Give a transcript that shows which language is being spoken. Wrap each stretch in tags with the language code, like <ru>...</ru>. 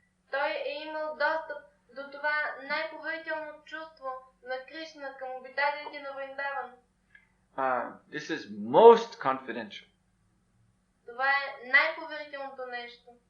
<bg>Той е имал достъп до това най-поверително чувство на Кришна към обитателите на Вриндаван.</bg> <en>This is most confidential.</en> <bg>Това е най-поверителното нещо.</bg>